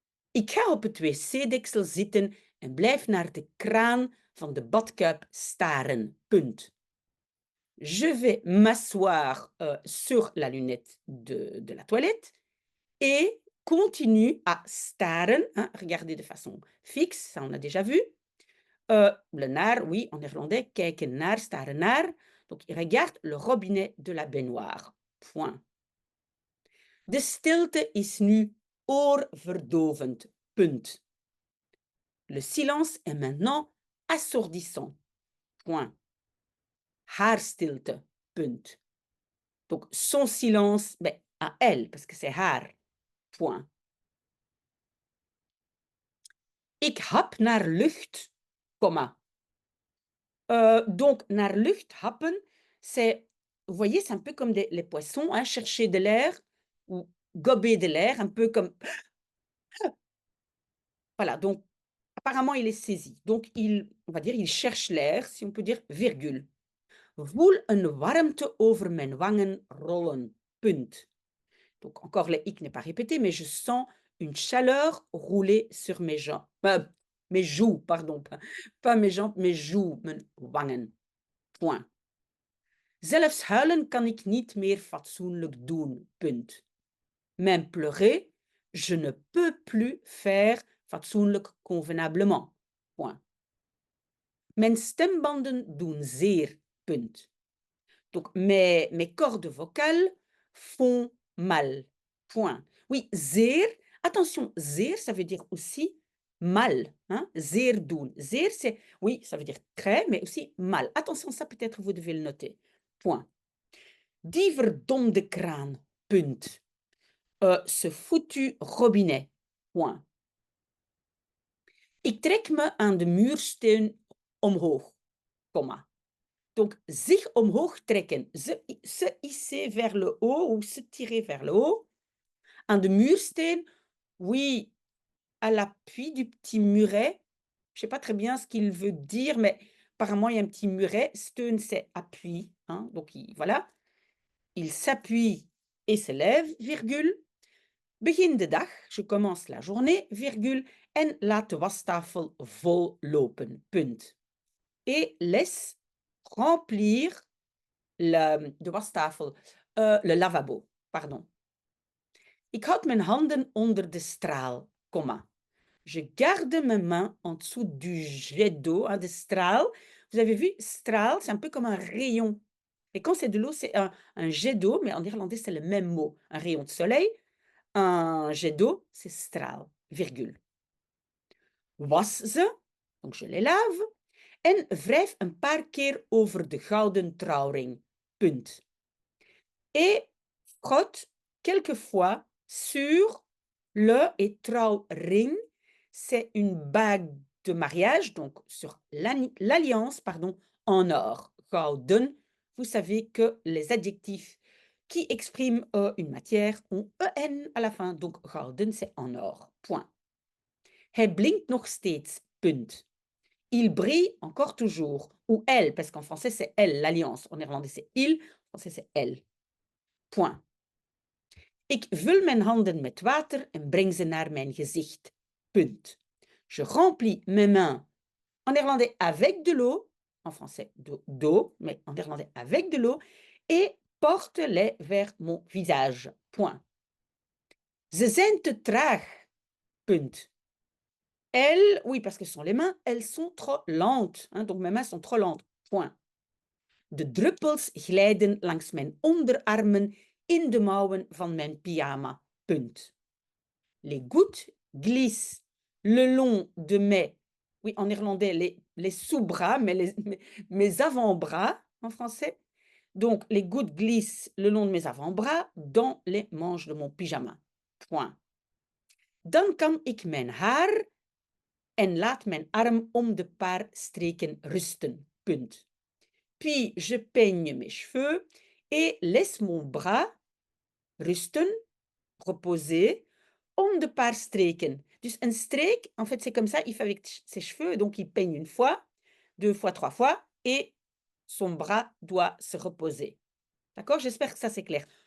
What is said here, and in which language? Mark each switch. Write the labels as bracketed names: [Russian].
[Dutch] Ik ga op het wc-deksel zitten en blijf naar de kraan van de badkuip staren. Punt. [French] Je vais m'asseoir sur la lunette de la toilette et continue à staren, hein, regarder de façon fixe, ça on a déjà vu. Le naar, oui, en néerlandais, kijken naar, staren naar. Donc, il regarde le robinet de la baignoire. Point. [Dutch] De stilte is nu oorverdovend. Punt. [French] Le silence est maintenant assourdissant. Point. [Dutch] Haar stilte. Punt. [French] Donc, son silence, à elle, parce que c'est haar. Point. [Dutch] Ik hap naar lucht, [French] comma. Donc, naar lucht, happen, c'est, vous voyez, c'est un peu comme les poissons, hein, chercher de l'air ou gober de l'air, un peu comme... Voilà, donc, apparemment, il est saisi. Donc, on va dire, il cherche l'air, si on peut dire, virgule. [Dutch] Voel een warmte over mijn wangen rollen. Punt. [French] Donc, encore, le ik n'est pas répété, mais je sens une chaleur rouler sur mes jambes. Mes joues, pardon. Pas mes jambes, mes joues, [Dutch] mijn wangen. [French] Point. [Dutch] Zelfs huilen kan ik niet meer fatsoenlijk doen. Punt. [French] Même pleurer, je ne peux plus faire fatsoenlijk convenablement. Point. [Dutch] Mijn stembanden doen zeer. [French] Punt. Donc, mes cordes vocales font mal. Point. Oui, zeer. Attention, zeer, ça veut dire aussi mal. Hein? Zeer doen. Zeer, c'est, oui, ça veut dire très, mais aussi mal. Attention, ça peut-être vous devez le noter. [Dutch] Point. Die verdomde kraan. Punt. [French] Ce foutu robinet. Point. [Dutch] Ik trek me aan de muursteun omhoog. Comma. Donc, zich omhoog trekken. [French] Se hisser vers le haut ou se tirer vers le haut. [Dutch] Aan de muursteen, [French] oui, à l'appui du petit muret. Je ne sais pas très bien ce qu'il veut dire, mais apparemment, il y a un petit muret. Steun, c'est appui. Hein, donc, voilà. Il s'appuie et se lève, virgule. [Dutch] Begin de dag, [French] je commence la journée, virgule. [Dutch] En laat de wastafel vol lopen. Punt. [French] Et laisse remplir de wastafel, le lavabo, pardon. [Dutch] Ik houd mijn handen onder de straal, comma. [French] Je garde mes mains en dessous du jet d'eau, hein, de straal. Vous avez vu, straal, c'est un peu comme un rayon. Et quand c'est de l'eau, c'est un jet d'eau, mais en irlandais, c'est le même mot. Un rayon de soleil, un jet d'eau, c'est straal, virgule. [Dutch] was ze, [French] donc je les lave, [Dutch] en wrijf een paar keer over de gouden trouwring. Punt. [French] Et frotte quelquefois sur le et trouwring, c'est une bague de mariage, donc sur l'alliance, pardon, en or. Gouden, vous savez que les adjectifs qui expriment une matière ont en à la fin, donc gouden, c'est en or. Point. [Dutch] Hij blinkt nog steeds. Punt. [French] Il brille encore toujours. Ou elle, parce qu'en français c'est elle, l'alliance. En néerlandais c'est il, en français c'est elle. Point. [Dutch] Ik vul mijn handen met water en breng ze naar mijn gezicht. [French] Punt. Je remplis mes mains. En néerlandais avec de l'eau, en français d'eau, mais en néerlandais avec de l'eau, et porte-les vers mon visage. Point. [Dutch] Ze zijn te traag. Punt. [French] Elles, oui, parce que ce sont les mains, elles sont trop lentes. Hein, donc mes mains sont trop lentes. Point. [Dutch] De druppels glijden langs mijn onderarmen in de mouwen van mijn pyjama. Punt. [French] Les gouttes glissent le long de mes, oui, en néerlandais, les sous-bras, mais mes avant-bras en français. Donc, les gouttes glissent le long de mes avant-bras dans les manches de mon pyjama. Point. [Dutch] Dan kam ik mijn haar en laat mijn arm om de paar streken rusten. Punt. [French] Puis je peigne mes cheveux et laisse mon bras rusten, reposer, [Dutch] om de paar streken. [French] Dus een streek, en fait, c'est comme ça, il fait avec ses cheveux, donc il peigne une fois, deux fois, trois fois, et son bras doit se reposer. D'accord? J'espère que ça c'est clair.